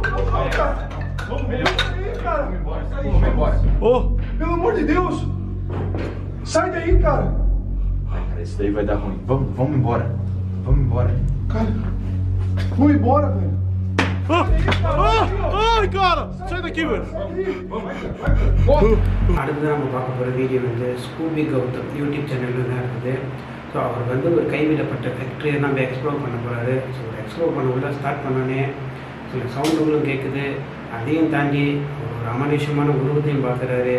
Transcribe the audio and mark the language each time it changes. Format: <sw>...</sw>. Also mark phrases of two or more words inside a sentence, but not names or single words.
<pt>Vamos embora. Ô, Pelo amor de Deus. Sai daí, cara. Cara, isso daí vai dar ruim. Vamos embora. Vamos embora. Cara, vamos embora, velho. Ai, cara, sai daqui, velho.</pt> <ta>அடுத்து நம்ம பார்க்க போகிற வீடியோ வந்து ஸ்கூபி கௌதம் யூடியூப் சேனலில் தான் இருக்குது. ஸோ அவர் வந்து ஒரு கைவிடப்பட்ட ஃபேக்ட்ரியை நம்ம எக்ஸ்ப்ளோர் பண்ண போகிறாரு. ஸோ எக்ஸ்ப்ளோர் பண்ண உள்ள ஸ்டார்ட் பண்ணோன்னே சில சவுண்டுகளும் கேட்குது. அதையும் தாண்டி ஒரு அமானுஷ்யமான உருவத்தையும் பார்க்குறாரு.</ta>